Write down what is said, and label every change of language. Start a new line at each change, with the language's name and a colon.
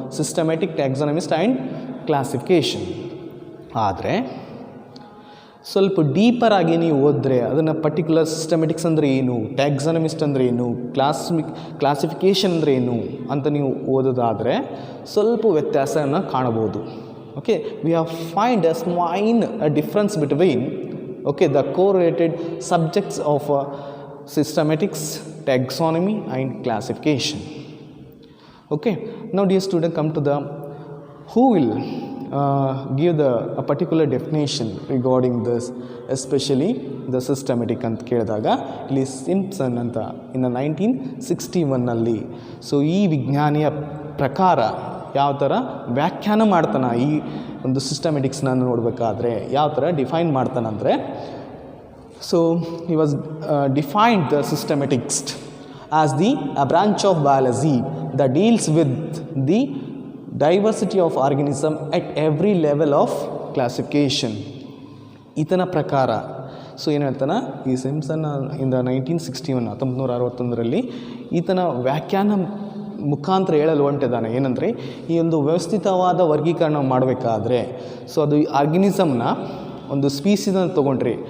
Kannada: Systematic, ಟ್ಯಾಕ್ಸಾನಮಿಸ್ಟ್ and classification. ಆದರೆ ಸ್ವಲ್ಪ deeper ಆಗಿ ನೀವು ಓದಿದ್ರೆ ಅದನ್ನು ಪರ್ಟಿಕ್ಯುಲರ್ ಸಿಸ್ಟಮ್ಯಾಟಿಕ್ಸ್ ಅಂದರೆ ಏನು, ಟ್ಯಾಕ್ಸಾನಮಿಸ್ಟ್ ಅಂದರೆ ಏನು, ಕ್ಲಾಸಿಫಿಕೇಷನ್ ಅಂದರೆ ಏನು ಅಂತ ನೀವು ಓದೋದಾದರೆ ಸ್ವಲ್ಪ ವ್ಯತ್ಯಾಸವನ್ನು ಕಾಣಬಹುದು.
English: Okay, we have find a difference between the correlated subjects of systematics, taxonomy and classification. Okay, now dear student, come to the who will give a particular definition regarding this, especially the systematic
Kannada: ಅಂತ ಕೇಳಿದಾಗ ಇಲ್ಲಿ Simpson ಅಂತ ಇನ್ನು 1961 so ಈ ವಿಜ್ಞಾನಿಯ ಪ್ರಕಾರ ಯಾವ ಥರ ವ್ಯಾಖ್ಯಾನ ಮಾಡ್ತಾನೆ ಈ ಒಂದು ಸಿಸ್ಟಮೆಟಿಕ್ಸ್ನ ನೋಡಬೇಕಾದ್ರೆ ಯಾವ ಥರ define ಮಾಡ್ತಾನಂದರೆ,
English: So he was defined the systematics as a branch of biology that deals with the diversity of organism at every level of classification.
Kannada: ಈತನ ಪ್ರಕಾರ ಸೊ ಏನು ಹೇಳ್ತಾನೆ ಈ ಸಿಂಪ್ಸನ್ ಇಂದ 1961 ಈತನ ವ್ಯಾಖ್ಯಾನ ಮುಖಾಂತರ ಹೇಳಲು ಹೊಂಟಿದ್ದಾನೆ ಏನಂದರೆ, ಈ ಒಂದು ವ್ಯವಸ್ಥಿತವಾದ ವರ್ಗೀಕರಣ ಮಾಡಬೇಕಾದ್ರೆ ಸೊ ಅದು ಆರ್ಗನಿಸಮ್ನ ಒಂದು ಸ್ಪೀಸಿಸನ್ನು ತೊಗೊಂಡ್ರಿ.